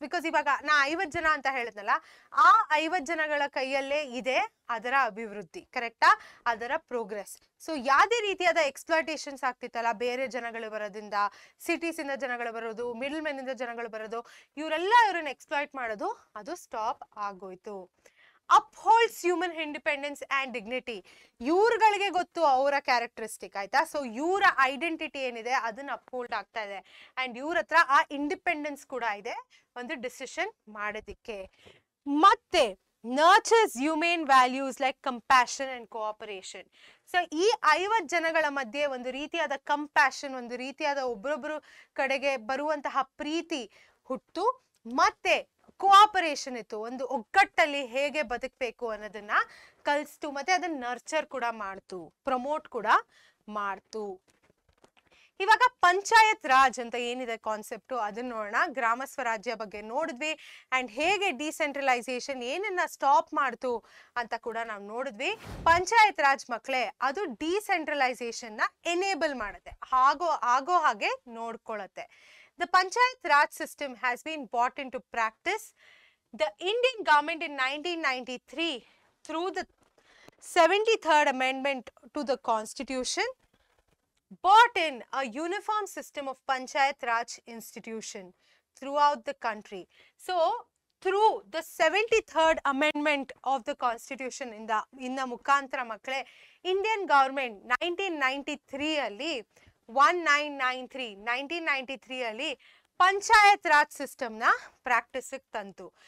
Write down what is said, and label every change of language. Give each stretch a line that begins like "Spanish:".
Kannada: Because ಇವಾಗ ನಾ 50 ಜನ ಅಂತ ಹೇಳಿದ್ನಲ್ಲ, ಆ 50 ಜನಗಳ ಕೈಯಲ್ಲೇ ಇದೆ ಅದರ ಅಭಿವೃದ್ಧಿ, ಕರೆಕ್ಟಾ, ಅದರ ಪ್ರೋಗ್ರೆಸ್. ಸೊ ಯಾವುದೇ ರೀತಿಯಾದ ಎಕ್ಸ್ಪ್ಲಾಯ್ಟೇಷನ್ಸ್ ಆಗ್ತಿತ್ತಲ್ಲ, ಬೇರೆ ಜನಗಳು ಬರೋದ್ರಿಂದ, ಸಿಟೀಸ್ ಇಂದ ಜನಗಳು ಬರೋದು, ಮಿಡಲ್ ಮೆನ್ ಇಂದ ಜನಗಳು ಬರೋದು, ಇವ್ರನ್ನ ಎಕ್ಸ್ಪ್ಲಾಯ್ಟ್ ಮಾಡೋದು, ಅದು ಸ್ಟಾಪ್ ಆಗೋಯ್ತು.
English: upholds human independence and dignity.
Kannada: ಇವ್ರುಗಳಿಗೆ ಗೊತ್ತು ಅವರ ಕ್ಯಾರೆಕ್ಟರಿಸ್ಟಿಕ್ ಆಯ್ತಾ. ಸೊ ಇವರ ಐಡೆಂಟಿಟಿ ಏನಿದೆ ಅದನ್ನ ಅಪ್ಹೋಲ್ಡ್ ಆಗ್ತಾ ಇದೆ, ಅಂಡ್ ಇವ್ರ ಹತ್ರ ಆ ಇಂಡಿಪೆಂಡೆನ್ಸ್ ಕೂಡ ಇದೆ ಒಂದು ಡಿಸಿಷನ್ ಮಾಡೋದಿಕ್ಕೆ. ಮತ್ತೆ
English: nurtures humane values like compassion and cooperation.
Kannada: So ಈ 50 ಜನಗಳ ಮಧ್ಯೆ ಒಂದು ರೀತಿಯಾದ ಕಂಪ್ಯಾಷನ್, ಒಂದು ರೀತಿಯಾದ ಒಬ್ಬರೊಬ್ಬರು ಕಡೆಗೆ ಬರುವಂತಹ ಪ್ರೀತಿ ಹುಟ್ಟು, ಮತ್ತೆ ಕೋಆಪರೇಷನ್ ಇತ್ತು, ಒಂದು ಒಗ್ಗಟ್ಟಲ್ಲಿ ಹೇಗೆ ಬದುಕಬೇಕು ಅನ್ನೋದನ್ನ ಕಲಿಸ್ತು, ಮತ್ತೆ ಅದನ್ನ ನರ್ಚರ್ ಕೂಡ ಮಾಡ್ತು, ಪ್ರಮೋಟ್ ಕೂಡ ಮಾಡ್ತು. ಇವಾಗ ಪಂಚಾಯತ್ ರಾಜ್ ಅಂತ ಏನಿದೆ ಕಾನ್ಸೆಪ್ಟು ಅದನ್ನ ನೋಡೋಣ. ಗ್ರಾಮ ಸ್ವರಾಜ್ಯ ಬಗ್ಗೆ ನೋಡಿದ್ವಿ, ಅಂಡ್ ಹೇಗೆ ಡಿಸೆಂಟ್ರಲೈಸೇಷನ್ ಏನನ್ನ ಸ್ಟಾಪ್ ಮಾಡ್ತು ಅಂತ ಕೂಡ ನಾವು ನೋಡಿದ್ವಿ. ಪಂಚಾಯತ್ ರಾಜ್ ಮಕ್ಕಳೇ, ಅದು ಡಿಸೆಂಟ್ರಲೈಸೇಷನ್ ನ ಎನೇಬಲ್ ಮಾಡುತ್ತೆ, ಆಗೋ ಹಾಗೆ ನೋಡ್ಕೊಳ್ಳುತ್ತೆ.
English: The Panchayat Raj system has been brought into practice The Indian government in 1993 through the 73rd amendment to the constitution brought in a uniform system of Panchayat Raj institution throughout the country. So through the 73rd amendment of the constitution in the
Kannada: ಮುಖಾಂತರ ಮಕ್ಕಳೇ Indian government 1993 ಅಲ್ಲಿ 1993 ಅಲ್ಲಿ panchayat Raj system ನ practice ತಂತು.